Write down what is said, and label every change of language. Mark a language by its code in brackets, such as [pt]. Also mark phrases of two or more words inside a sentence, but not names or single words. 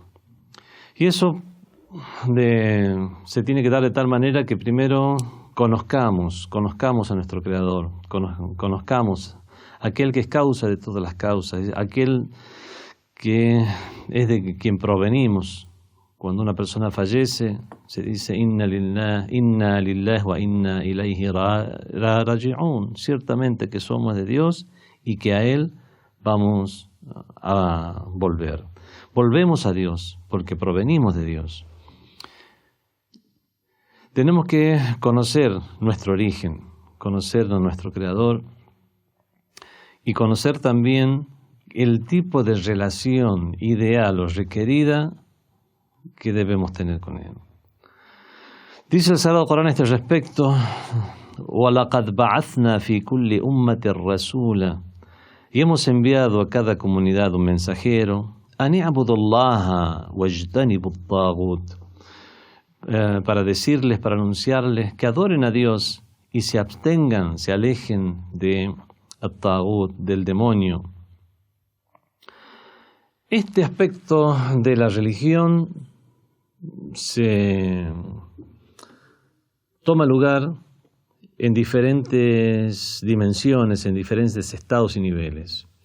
[es] Y eso se tiene que dar de tal manera que primero conozcamos a nuestro Creador, conozcamos a aquel que es causa de todas las causas, aquel que es de quien provenimos. Cuando una persona fallece, se dice [ar] إنا لله وإنا إليه راجعون. [es] Ciertamente que somos de Dios y que a Él vamos a volver. Volvemos a Dios porque provenimos de Dios. Tenemos que conocer nuestro origen, conocer a nuestro Creador y conocer también el tipo de relación ideal o requerida que debemos tener con Él. Dice el Sagrado Corán a este respecto: [ar] وَلَقَدْ بَعَثْنَا فِي كُلِّ أُمَّةٍ رَسُولًا. [es] Y hemos enviado a cada comunidad un mensajero, [ar] أَنِ اعْبُدُوا اللَّهَ وَاجْتَنِبُوا الطَّاغُوتَ, [es] para decirles, para anunciarles que adoren a Dios y se abstengan, se alejen de at-taghut, del demonio. Este aspecto de la religión se toma lugar en diferentes dimensiones, en diferentes estados y niveles.